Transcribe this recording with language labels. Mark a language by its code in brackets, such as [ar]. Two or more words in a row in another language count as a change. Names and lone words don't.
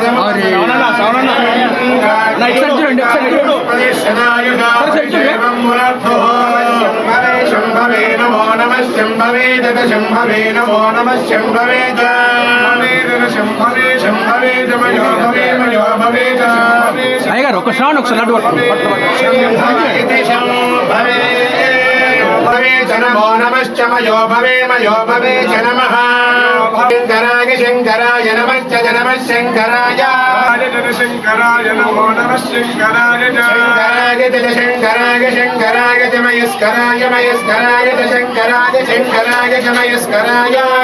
[sa] शंभवे नमो नमः शंभवे दत शंभवे नमो नमः शंभवे शंभवे शंभवे मयो भवे मयो भवे [te] అయ్యగారు ఒక శ్రావణ ఒకసారి లడ్డు [sa] नमो नमश्च मयो भवे च नमः शंकराय शंकराय नमश्च नमः शंकराय शंकराय नमो नमः शंकराय शंकराय शंकराय च मयस्कराय मयस्कराय च शंकराय शंकराय च मयस्कराय